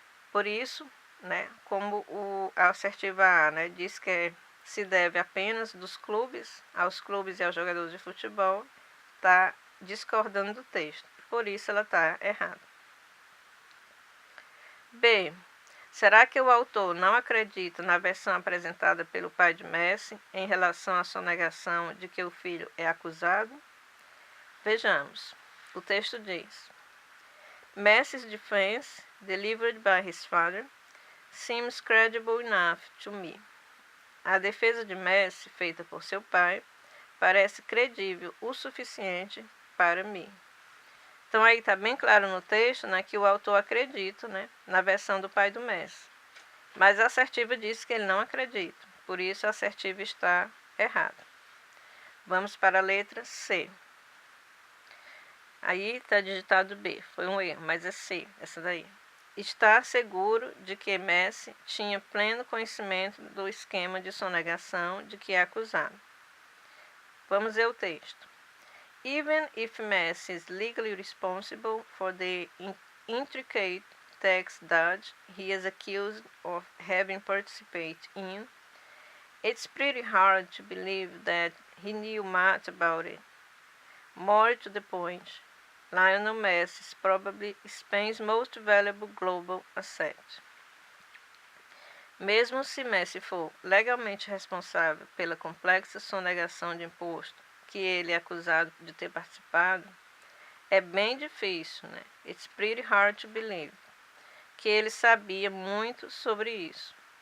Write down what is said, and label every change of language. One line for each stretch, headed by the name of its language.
Portuguese: Por isso, como a assertiva A diz que se deve apenas aos clubes e aos jogadores de futebol, está discordando do texto. Por isso ela está errada. B. Será que o autor não acredita na versão apresentada pelo pai de Messi em relação à sonegação de que o filho é acusado? Vejamos. O texto diz:
English: Messi's defense, delivered by his father, seems credible enough to me.
Portuguese: A defesa de Messi, feita por seu pai, parece credível o suficiente para mim. Então aí está bem claro no texto, né, que o autor acredita, né, na versão do pai do Messi. Mas a assertiva diz que ele não acredita, por isso a assertiva está errada. Vamos para a letra C. Aí está digitado B, foi um erro, mas é C, essa daí. Está seguro de que Messi tinha pleno conhecimento do esquema de sonegação de que é acusado. Vamos ver o texto.
English: Even if Messi is legally responsible for the intricate tax dodge he is accused of having participated in, it's pretty hard to believe that he knew much about it. More to the point, Lionel Messi is probably Spain's most valuable global asset.
Portuguese: Mesmo se Messi for legalmente responsável pela complexa sonegação de imposto que ele é acusado de ter participado, é bem difícil, né?
English: It's pretty hard to believe,
Portuguese: que ele sabia muito sobre isso.